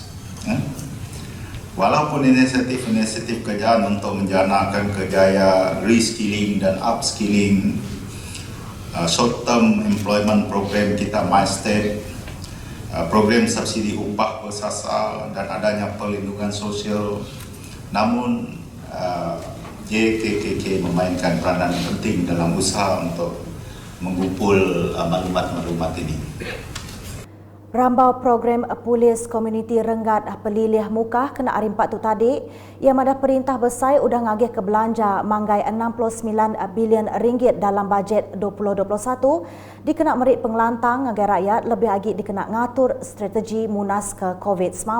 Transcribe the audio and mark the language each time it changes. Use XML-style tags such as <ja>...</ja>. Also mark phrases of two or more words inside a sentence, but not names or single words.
<ms>Walaupun inisiatif kerajaan untuk menjanakan kerjaya reskilling dan upskilling,</ms> <en>short term employment program</en> <ms>kita MyStep, program subsidi upah bersasar dan adanya perlindungan sosial, namun JKKK memainkan peranan penting dalam usaha untuk mengumpul maklumat-maklumat ini.</ms> <iba>Rambau program Polis Komuniti Renggat Pelilih Muka kena hari 4 tu tadi, ia ada perintah besar udah ngagih ke belanja manggai 69 bilion ringgit dalam bajet 2021 dikena merit pengelantang ngagai rakyat lebih lagi dikena ngatur strategi munas ke COVID-19.</iba>